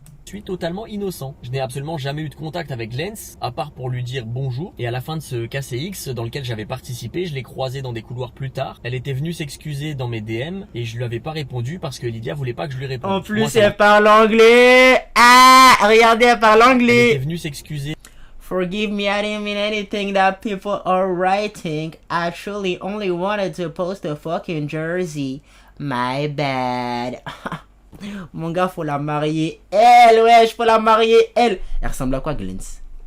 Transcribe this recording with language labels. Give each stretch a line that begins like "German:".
French: Je suis totalement innocent. Je n'ai absolument jamais eu de contact avec Lens, à part pour lui dire bonjour. Et à la fin de ce KCX dans lequel j'avais participé, je l'ai croisée dans des couloirs plus tard. Elle était venue s'excuser dans mes DM et je lui avais pas répondu parce que Lydia voulait pas que je lui réponde. En plus, elle parle anglais. Ah, regardez, elle parle Elle anglais. était venue s'excuser.
English: Forgive me, I didn't mean anything that people are writing. I actually only wanted to post a fucking jersey. My bad.
French: Mon gars, faut la marier. Elle, wesh, faut la marier. Elle ressemble à quoi, Glens?